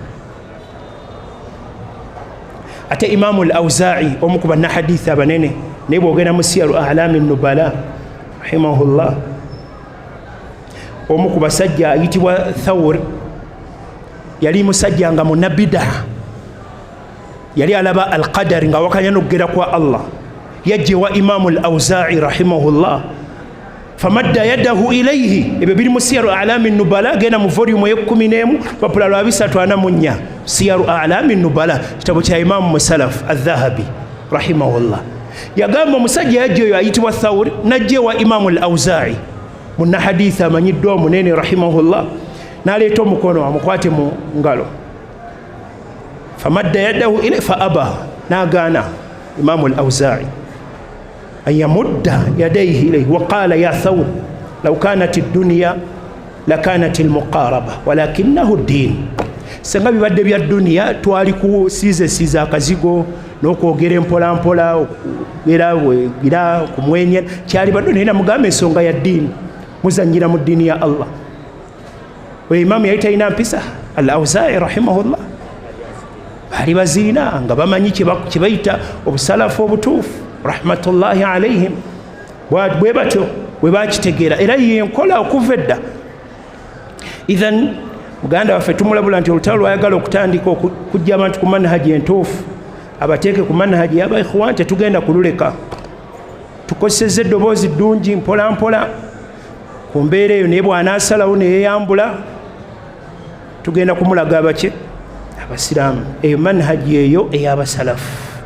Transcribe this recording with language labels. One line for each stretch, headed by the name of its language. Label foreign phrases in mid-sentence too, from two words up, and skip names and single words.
Ganda: ate Imamu al-Awza'i omu ku bannahadiisi abanene naye bwogenda mu Siyaru A'lami Nubala rahimahullah omu ku basajja ayitibwa Thawr yali musajja nga munabida yali alaba al-qadar nga wakanya n'okugera kwa Allah yajje wa Imamu al-Awza'i rahimahullah
Arabic: فمد يده إليه
Ganda: ebyo biri mu Siyaru A'lami Nubala genda mu volume y'ekumi papula lwa 344 Siyaru A'lami Nubala kitabo kya Imamu Musalaf al-Dhahabi rahimahullah yagamba omusajja yajja oyo ayitibwa Thawr najje wa Imamu al-Awza'i munna haditha amanyiddwa omunene rahimahullah n'aleeta omukono amukwate mu ngalo
Arabic: فمد يده إلي فأبى
Ganda: n'agaana Imamu al-Awza'i
Arabic: أن يمد يديه إليه وقال يا ثور لو كانت الدنيا لكانت المقاربة ولكنه الدين
Ganda: senga bibadde bya dunya twali ku size akazigo n'okwogera empola mpola era kumwenya kyali badde nina mugamba ensonga ya ddiini muzanyira mu ddiini ya Allah we imamu yali talina mpisa al-Awza'i rahimahullah bali baziina nga bamanyi kye bayita obusalafu obutuufu
Arabic: رحمة الله عليهم
Ganda: bwe batyo bwe bakitegeera era yenkola okuva edda idhan muganda waffe tumulabula nti olutalo lwayagala okutandika okujja abantu ku manhaji entuufu abateeke ku manhaji yaba ikhwan tetugenda kululeka tukosezza eddoboozi ddungi mpola mpola ku mbeera eyo naye bw'anaasalawo neyeyambula tugenda kumulaga abaki abasiraamu eyo manhaji eyo ey'abasalafu